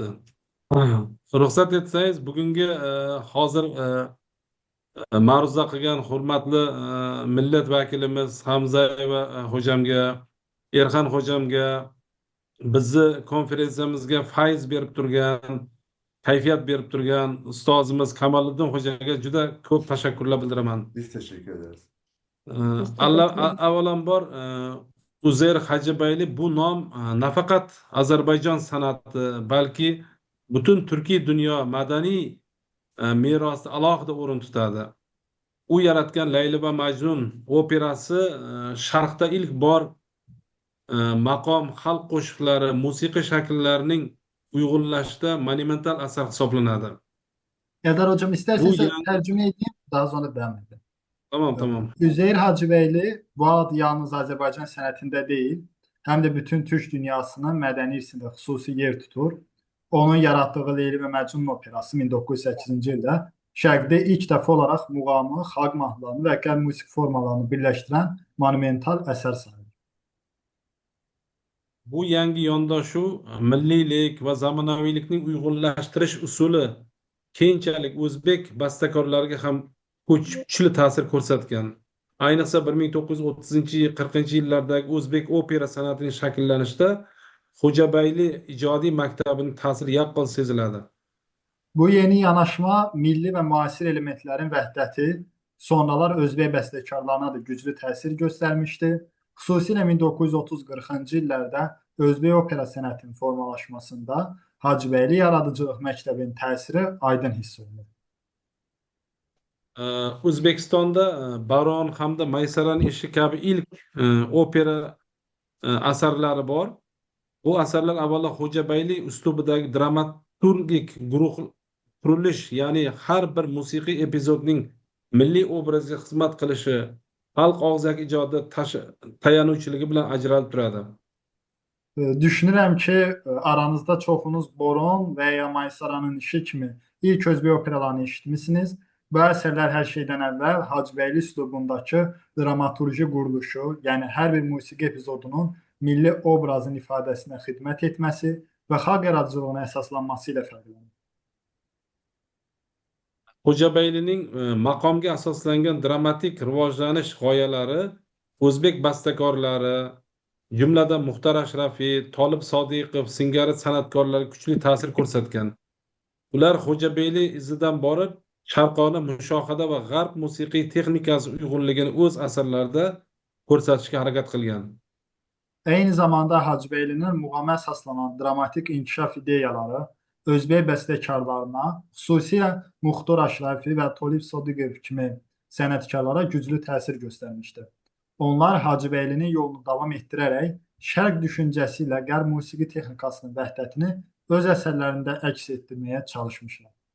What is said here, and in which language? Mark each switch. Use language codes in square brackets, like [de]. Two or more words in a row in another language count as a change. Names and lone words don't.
[uz] Ruxsat etsangiz, bugungi hozir ma'ruza qilgan hurmatli millat vakilimiz Hamzayeva hojamga, Erhan hojamga, bizni konferensiyamizga fayz berib turgan, kayfiyat berib turgan ustozimiz Kamoliddin hojaga juda ko'p tashakkurlar bildiraman. [tr] Biz teşekkür ederiz. [uz] Avvalambor Uzeyr Hacıbeyli bu nom nafaqat Ozarbayjon san'ati, balki butun turkiy dunyo madaniy merosida alohida o'rin tutadi. U yaratgan Layli va Majnun operasi Sharqda ilk bor maqom, xalq qo'shiqlari, musiqiy shakllarining uyg'unlashida monumental asar hisoblanadi. [tr] Eldar hocam Bu isterseniz yangi tercüme edeyim, daha sonra devam edelim. tamam. [az] Üzeyir Hacıbeyli bu ad yalnız Azərbaycan sənətində deyil, həm də bütün türk dünyasının mədəni irsində xüsusi yer tutur. Onun yaratdığı Leyli və Məcnun operası 1908-ci ildə Şərqdə ilk dəfə olaraq muğamı, xalq mahnılarını və qəlb musiqi formalarını birləşdirən monumental əsər sayılır. [uz] Bu yangi yondashuv milliylik va zamonaviylikning uyg'unlashtirish usuli keyinchalik o'zbek bastakorlariga ham kuchli ta'sir ko'rsatgan. Ayniqsa 1930-40 yillardagi o'zbek opera san'atining shakllanishida Xo'jabayli ijodiy maktabining ta'siri yaqqol seziladi. [az] Bu yeni yanaşma milli və müasir elementlərin vəhdəti sonralar Özbək bəstəkarlarına da güclü təsir göstərmişdi. Xüsusilə 1930-40-cı illərdə Özbək opera sənətinin formalaşmasında Hacıbəyli yaradıcılıq məktəbinin təsiri aydın hiss olunur. [uz] O'zbekistonda Baron hamda Maysaran ishi kabi ilk opera asarlari bor. Bu asarlar avvalo Xo'jabayli uslubidagi dramaturgik qurilish, ya'ni har bir musiqiy epizodning milliy obrazga xizmat qilishi, xalq og'zaki ijodi tayanuvchiligi bilan ajralib turadi. [az] Düşünürəm ki, aranızda çoxunuz Boron və ya Maysaranın işi kimi ilk Özbək operalarını eşitmisiniz. Bu əsərlər hər şeydən əvvəl Hacıbəyli üslubundakı dramaturji quruluşu, yəni hər bir musiqi epizodunun milli obrazın ifadəsinə xidmət etməsi və xalq yaradıcılığına əsaslanması ilə fərqlənir. [uz] Xo'jabaylining maqomga asoslangan dramatik rivojlanish g'oyalari o'zbek bastakorlari, jumladan Muxtor Ashrafiy, Tolib Sodiqov singari san'atkorlarga kuchli ta'sir ko'rsatgan. Ular Xo'jabayli izidan borib, sharqona mushohada va g'arb musiqiy texnikasi uyg'unligini o'z asarlarida ko'rsatishga harakat qilgan. [az] Eyni zamanda Hacıbəylinin muğama əsaslanan dramatik inkişaf ideyaları Özbək bəstəkarlarına, xüsusilə Muxtor Ashrafiy və Tolib Sodiqov kimi sənətkarlara güclü təsir göstərmişdir. Onlar Hacıbəylinin yolunu davam etdirərək şərq düşüncəsi ilə qərb musiqi texnikasının vəhdətini öz əsərlərində əks etdirməyə çalışmışlar.